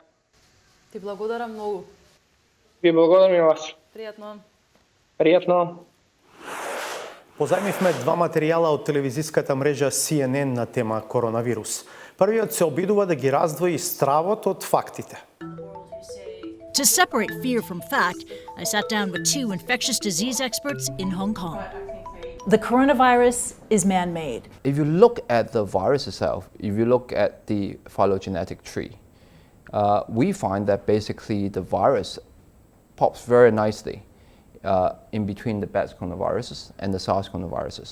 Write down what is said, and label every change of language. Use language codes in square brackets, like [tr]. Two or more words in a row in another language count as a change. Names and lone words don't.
[mk] Ти благодарам многу. Ви благодарам и вас. Пријатно. Пријатно. Позајмивме два материјала од телевизиската мрежа CNN на тема коронавирус. Првиот се обидува да ги раздвои стравот од фактите. [en] To separate fear from fact, I sat down with two infectious disease experts in Hong Kong. The coronavirus is man-made. If you look at the virus itself, if you look at the phylogenetic tree, we find that basically the virus pops very nicely in between the Bats coronaviruses and the SARS coronaviruses.